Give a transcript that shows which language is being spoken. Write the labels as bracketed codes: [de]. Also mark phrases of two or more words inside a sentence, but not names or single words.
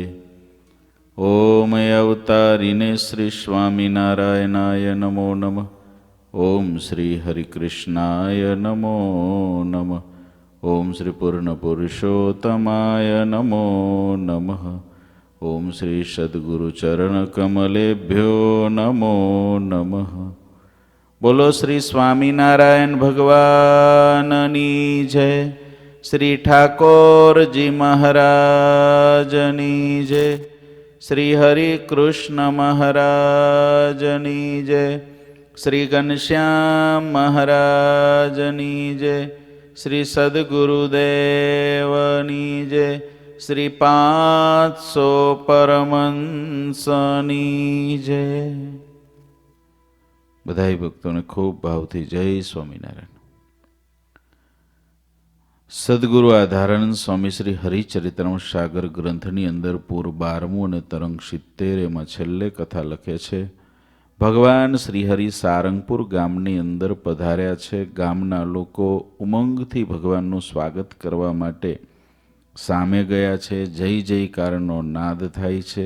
[sa] ॐ अवतारिणे श्री स्वामिनारायणाय नमो नमः। ओम श्री हरिकृष्णाय नमो नमः। ओम श्री पूर्णपुरुषोत्तमाय नमो नमः। ओम श्री सद्गुरुचरणकमलेभ्यो नमो नमः। [gu] બોલો શ્રી સ્વામિનારાયણ ભગવાનની જય। શ્રી ઠાકોર જી મહારાજની જય। શ્રી હરિકૃષ્ણ મહારાજની જય। શ્રી ઘનશ્યામ મહારાજની જય। શ્રી સદ્ગુરુદેવની જય। શ્રી 500 પરમહંસની જય। બધાઈ ભક્તોં ને ખૂબ ભાવથી જય સ્વામીનારાયણ। સદ્ગુરુ આધારાનંદ સ્વામી શ્રી હરિચરિત્રમ સાગર ગ્રંથની અંદર પૂર્વ 12મું અને તરંગ 70 એમાં છેલ્લે કથા લખે છે। ભગવાન શ્રીહરિ સારંગપુર ગામની અંદર પધાર્યા છે। ગામના લોકો ઉમંગથી ભગવાનનું સ્વાગત કરવા માટે સામે ગયા છે। જય જયકારનો નાદ થાય છે।